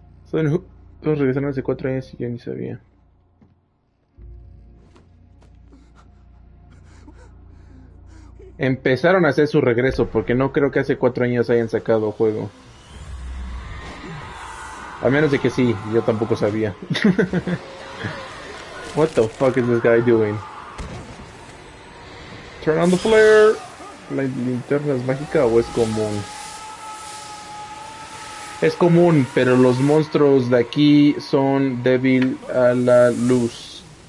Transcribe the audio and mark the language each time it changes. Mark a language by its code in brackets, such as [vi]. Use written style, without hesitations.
[es] Todos regresaron hace 4 años y yo ni sabía. Empezaron a hacer su regreso porque no creo que hace 4 años hayan sacado juego. A menos de que sí, yo tampoco sabía. [en] What the fuck is this guy doing? Turn on the flare. [es] ¿La linterna es mágica o es común? Es común, pero los monstruos de aquí son débil a la luz.